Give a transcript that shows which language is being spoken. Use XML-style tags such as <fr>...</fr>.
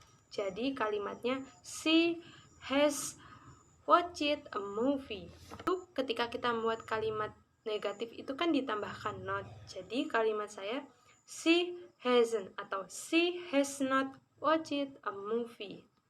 <id>Jadi kalimatnya</id> <en>she has watched a movie.</en> <id>Itu ketika kita membuat kalimat negatif itu kan ditambahkan not. Jadi kalimat saya</id> <en>she hasn't</en> <id>atau</id> <en>she has not watched a movie.</en>